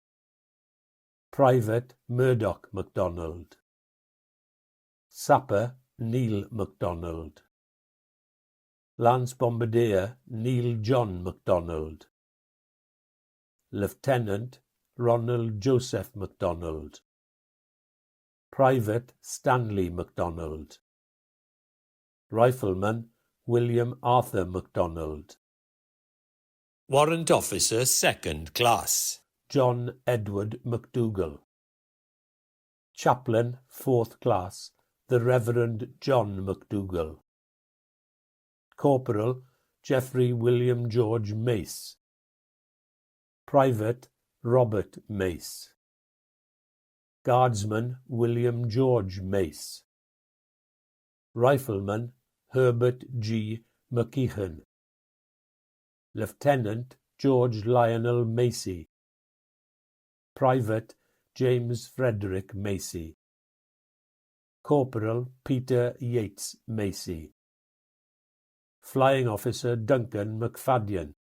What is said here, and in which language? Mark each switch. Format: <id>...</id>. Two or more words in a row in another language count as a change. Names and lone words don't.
<en>Private Murdoch MacDonald, Sapper Neil MacDonald, Lance Bombardier Neil John MacDonald, Lieutenant Ronald Joseph MacDonald, Private Stanley MacDonald, Rifleman William Arthur MacDonald, Warrant Officer 2nd Class, John Edward MacDougall, Chaplain 4th Class, the Reverend John MacDougall, Corporal Geoffrey William George Mace, Private Robert Mace, Guardsman William George Mace, Rifleman Herbert G. McKeehan, Lieutenant George Lionel Macy, Private James Frederick Macy, Corporal Peter Yates Macy, Flying Officer Duncan McFadden,</en>